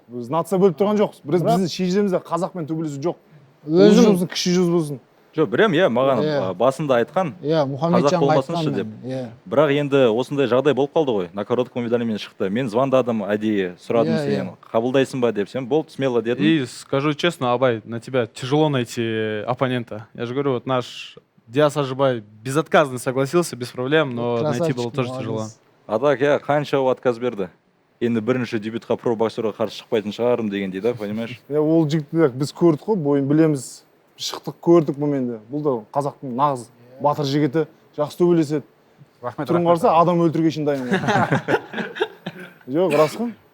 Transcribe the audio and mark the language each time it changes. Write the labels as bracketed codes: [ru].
[kk] Біз нация бөліп тұрған жоқпыз. Біздің шежіремізде қазақпен төбелесу жоқ. Өзім болсын, кіші жүз болсын. Жоқ, білем, иә, маған басында айтқан. Иә, Мұхамеджан болмасыншы деп. Бірақ енді осындай жағдай болып қалды ғой. [ru] На коротком уведомлении [kk] шықты. Мен звондадым, әдейі сұрадым сенен. Қабылдайсың ба деп, сен болды, смело дедім. [ru] И скажу честно, Абай, на тебя тяжело найти оппонента. Я же говорю, вот наш Диас Ажибай безотказно согласился, без проблем, но найти было тоже тяжело. [kk] А так, иә, қанша отказ берді. Енді бірінші дебютқа про боксерға қарсы шықпайтын шығарым дегендей да, понимаешь? Ол жігітті біз көрдік қой, бойын білеміз. Шықтық, көрдік бұменде. Бұл да қазақтың нағыз батыр жігіті, жақсы төбелеседі. Түрін қарса, адам өлтіруге шын дайын. Жоқ, рас қой.